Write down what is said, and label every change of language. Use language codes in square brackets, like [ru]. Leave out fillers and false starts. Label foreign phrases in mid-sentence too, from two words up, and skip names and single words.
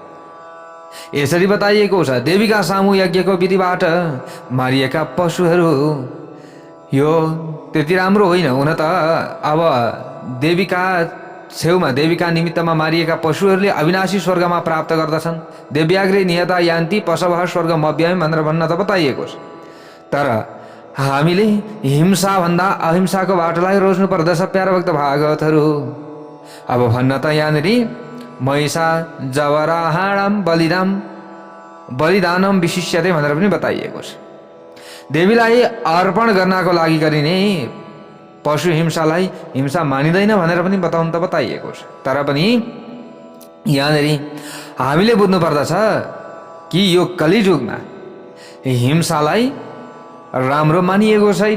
[ne] यसरी बताइएको छ, देवीका सामु यज्ञको विधिबाट मारिएका पशुहरू यो त्यति राम्रो होइन हुन त। अब देवीका छेउमा देवीका निमित्तमा मारिएका पशुहरूले अविनाशी स्वर्गमा प्राप्त गर्दछन्। [sa] देव्याग्रे नियता यान्ति पशवः स्वर्गमव्ययम् [ne] भनेर भन्न त बताइएको छ। तर हामीले हिंसाभन्दा अहिंसाको बाटोलाई रोज्नु पर्दछ प्यारा भक्त भागवतहरू। अब भन्न त यहाँनिर [sa] महिषा जवराहाणम बलिराम बलिदानम विशिष्यते [ne] भनेर पनि बताइएको छ। देवीलाई अर्पण गर्नको लागि गरिने पशु हिंसालाई हिंसा मानिँदैन भनेर पनि बताउनु त बताइएको छ। तर पनि यहाँनिर हामीले बुझ्नु पर्दछ कि यो कलियुगमा हिंसालाई राम्रो मानिएको छैन।